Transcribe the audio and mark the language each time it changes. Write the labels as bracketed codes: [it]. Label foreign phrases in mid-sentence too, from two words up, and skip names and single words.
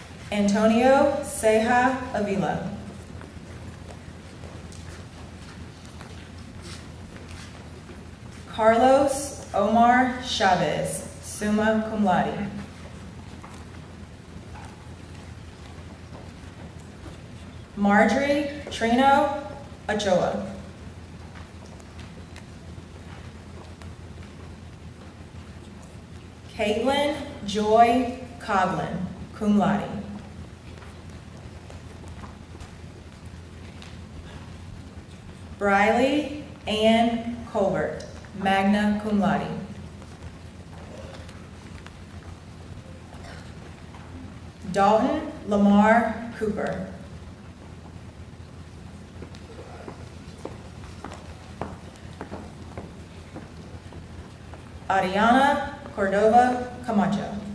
[en] Antonio Ceja Avila. Carlos Omar Chavez, [la] summa cum laude. [en] Marjorie Trino Ochoa. Caitlin Joy Coglin, [la] cum laude. [en] Briley Ann Colbert, [la] magna cum laude. [en] Dalton Lamar Cooper. Ariana Cordova Camacho.